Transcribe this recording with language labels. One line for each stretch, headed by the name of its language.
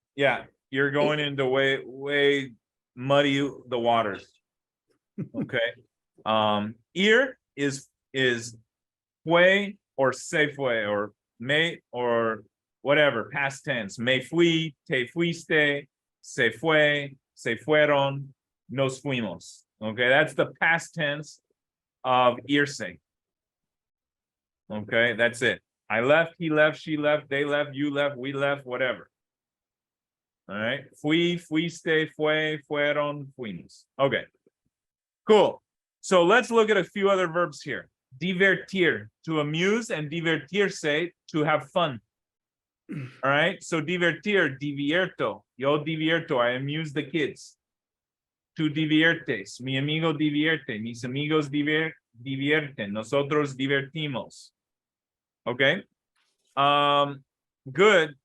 English: Yeah, you're going into way muddy the waters. Okay. Ir is fue or se fue or me or whatever, past tense.
Spanish: Me fui, te fuiste, se fue, se fueron, nos fuimos.
English: Okay, that's the past tense of irse. Okay, that's it. I left, he left, she left, they left, you left, we left, whatever. All right.
Spanish: Fui, fuiste, fue, fueron, fuimos.
English: Okay. Cool. So let's look at a few other verbs here. Divertir, to amuse, and divertirse, to have fun. All right. So
Spanish: divertir, divierto. Yo divierto,
English: I amuse the kids.
Spanish: Tu diviertes, mi amigo divierte, mis amigos divierten, nosotros divertimos.
English: Okay. Good.